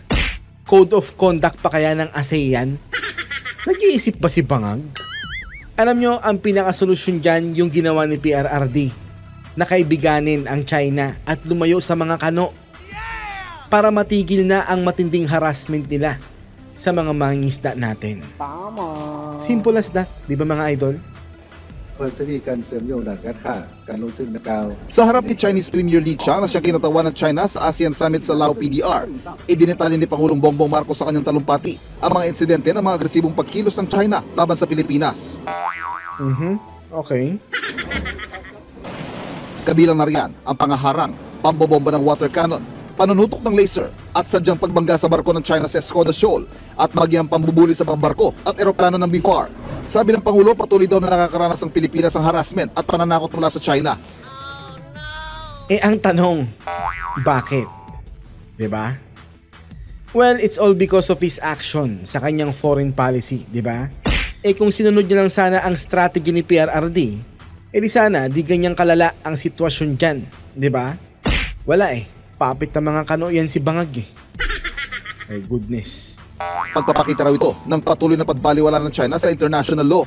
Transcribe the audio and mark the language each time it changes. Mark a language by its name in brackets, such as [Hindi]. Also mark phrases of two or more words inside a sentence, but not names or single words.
[Filipino] Code of conduct pa kaya ng ASEAN? Nag-iisip ba si Bangag? Alam nyo, ang pinakasolusyon dyan yung ginawa ni PRRD. Nakaibiganin ang China at lumayo sa mga kano para matigil na ang matinding harassment nila sa mga mangingisda natin. [English] Simple as that, [Filipino] di ba mga idol? [Thai] เปิดที่การเสริมโยงด้านการค้าการลงทุนในกาว [Filipino] Sa harap ni Chinese Premier Li Qiang na siyang kinatawan ng China sa ASEAN Summit sa Lao PDR, idinetali ni Pangulong Bongbong Marcos sa kanyang talumpati ang mga insidente ng mga agresibong pagkilos ng China laban sa Pilipinas. Okay. Kabilang na riyan ang pangaharang, pambobomba ng water cannon, panunutok ng laser at sadyang pagbangga sa barko ng China sa Escoda Shoal at maging ang pambubuli sa mga barko at eroplano ng BFAR. Sabi ng Pangulo, patuloy daw na nakakaranas ang Pilipinas ng harassment at pananakot mula sa China. Ang tanong, bakit? 'Di ba? [English] Well, it's all because of his action [Filipino] sa kanyang [English] foreign policy, [Filipino] 'di ba? Kung sinunod niya lang sana ang strategy ni PRRD, di sana di ganyan kalala ang sitwasyon diyan, 'di ba? Wala papit na mga kano yan si Bangag [English] My goodness. [Filipino] Pagpapakita raw ito ng patuloy na pagbaliwala ng China sa [English] international law.